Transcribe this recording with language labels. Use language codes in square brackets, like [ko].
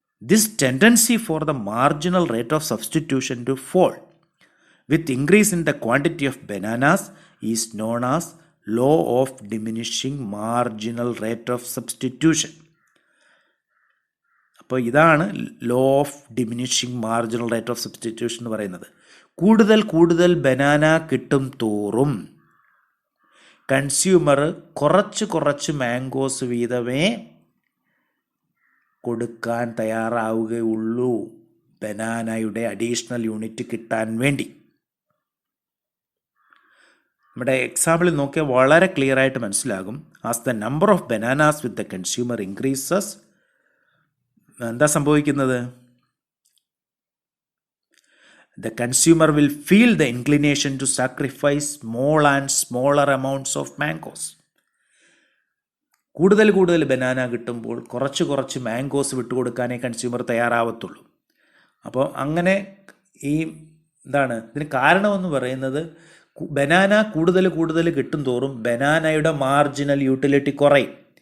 [en] This tendency for the marginal rate of substitution to fall with increase in the quantity of bananas is known as law of diminishing marginal rate of substitution. [ml] അപ്പോൾ ഇതാണ് law of diminishing marginal rate of substitution എന്ന് പറയുന്നത്. കൂടുതൽ banana കിട്ടും തോറും consumer കുറച്ച് mangoes വീതമേ കൊടുക്കാൻ തയ്യാറാവുകയുള്ളൂ ബനാനയുടെ additional unit കിട്ടാൻ വേണ്ടി. നമ്മുടെ എക്സാമ്പിളിൽ നോക്കിയാൽ വളരെ ക്ലിയർ ആയിട്ട് മനസ്സിലാകും. [en] as the number of bananas with the consumer increases, [ml] എന്താ സംഭവിക്കുന്നത്? [en] The consumer will feel the inclination to sacrifice small and smaller amounts of mangoes. [ml] കൂടുതൽ ബനാന കിട്ടുമ്പോൾ കുറച്ച് മാംഗോസ് വിട്ടുകൊടുക്കാനേ കൺസ്യൂമർ തയ്യാറാവത്തുള്ളൂ. അപ്പോൾ അങ്ങനെ ഇതിന് കാരണമെന്ന് പറയുന്നത് ബനാന കൂടുതൽ കിട്ടും തോറും ബനാനയുടെ മാർജിനൽ യൂട്ടിലിറ്റി കുറയും.